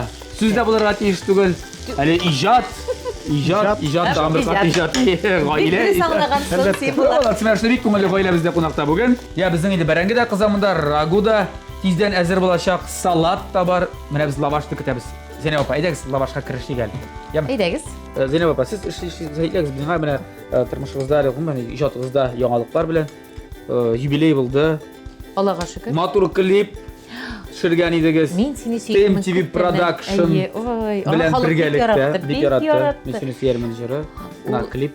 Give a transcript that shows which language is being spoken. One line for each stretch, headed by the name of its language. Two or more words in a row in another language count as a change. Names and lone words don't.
Tatar: Сүз дә булырга тиеш түгел. Әле иҗат тагын бер кат иҗат. Гаилә. Син бик күңелле гаилә бездә кунакта бүген. Я безнең инде бәрәңге дә кыза монда, рагу да тиздән әзер булачак, салат та бар. Менә без лавашты көтәбез. Zeynep apa, әйдәгез лавашка керешик әле. Яме. Әйдәгез. Zeynep apa, siz әйдәгез безнең менә тормышыгызда, иҗатыгызда яңалыклар белән юбилей булды. Аллага шөкер. Матур клип төшергән идегез. Мин сине сөйдем. TMTV Production Ой, белән бергәлектә бик яратты. Мин яратты. сине сөярмен җыры. На клип.